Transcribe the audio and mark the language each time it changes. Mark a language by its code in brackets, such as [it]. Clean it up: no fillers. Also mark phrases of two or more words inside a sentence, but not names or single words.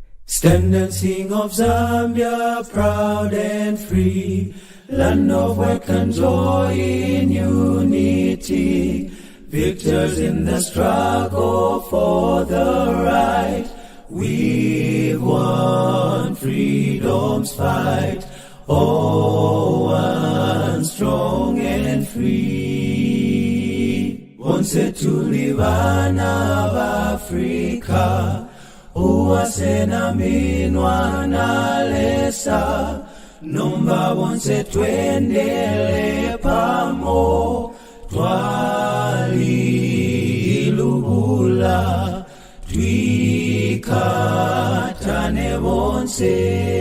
[en] Stand and sing of Zambia, proud and free, land of work and joy in unity, victors in the struggle for the right. We've won freedom's fight, all one strong and free. [bem] Bonse tulibana b'Afrika, uwasena minwa na lesa, nomba bonse twendele pamo, twalilubula, twikatane bonse.